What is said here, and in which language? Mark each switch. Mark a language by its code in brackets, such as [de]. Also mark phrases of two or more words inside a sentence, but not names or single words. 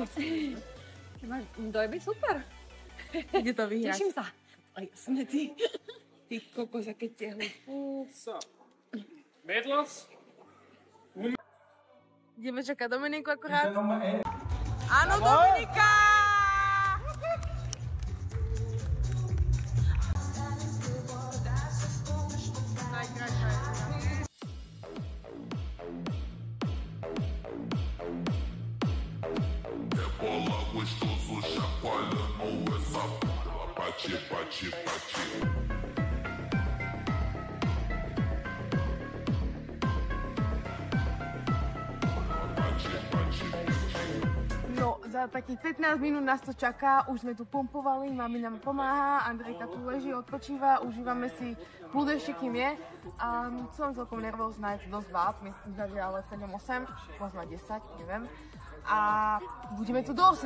[sk] Dojmy super. Ide to vyhrať. Teším sa. Aj jasne ty. Ty kokos, aké tehly. [de] So. Mädels. [sk] Ideme čakať Dominiku akorát. Áno, Dominika! [pt] Gostoso chacoalhando essa bunda, bate, bate, bate. [sk] No, za takých 15 minút nás to čaká, už sme tu pumpovali, mami nám pomáha, Andrejka tu leží, odpočíva, užívame si kľud ešte kým je. A som celkom nervózna, je to dosť báb, myslím, že ale 7-8, možno 10, neviem. A budeme tu do 18.